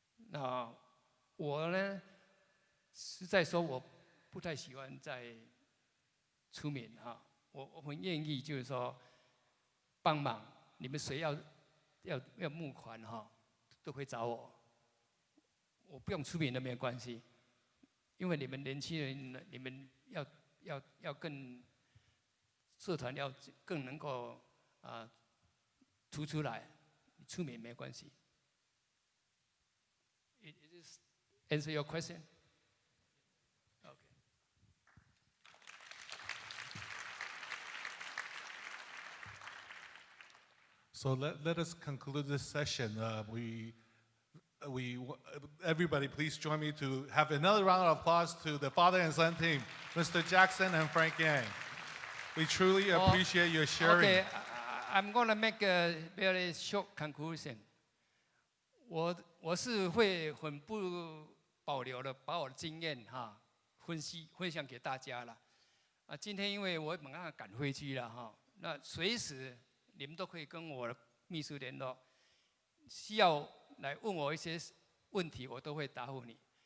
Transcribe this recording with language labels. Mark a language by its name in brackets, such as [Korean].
[Chinese] 那我呢，实在说我不太喜欢再出面我很愿意就是说帮忙，你们谁要募款都会找我，我不用出面都没有关系，因为你们年轻人，你们要更社团要更能够突出来，出面没关系。 [English] It is answer your question? Okay. So let us conclude this session. Everybody, please join me to have another round of applause to the father and son team, Mr. Jackson and Frank Yang. We truly appreciate your sharing. Okay, I'm going to make a very short conclusion. [Chinese] 我是会很不保留的，把我的经验分享给大家了。今天因为我马上赶飞机了那随时你们都可以跟我的秘书联络，需要来问我一些问题，我都会答复你。